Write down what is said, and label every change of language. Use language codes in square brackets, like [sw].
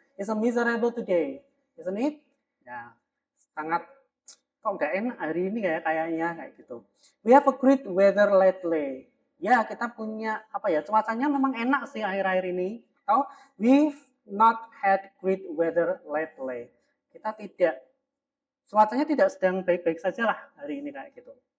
[en] It's a miserable today, isn't it? [id] Ya, sangat kok nggak enak hari ini kayaknya kayak gitu. [en] We have a great weather lately. [id] Ya, kita punya apa ya? Cuacanya memang enak sih akhir-akhir ini. Atau [en] we've not had great weather lately. [id] Kita tidak cuacanya tidak sedang baik-baik saja lah hari ini kayak gitu.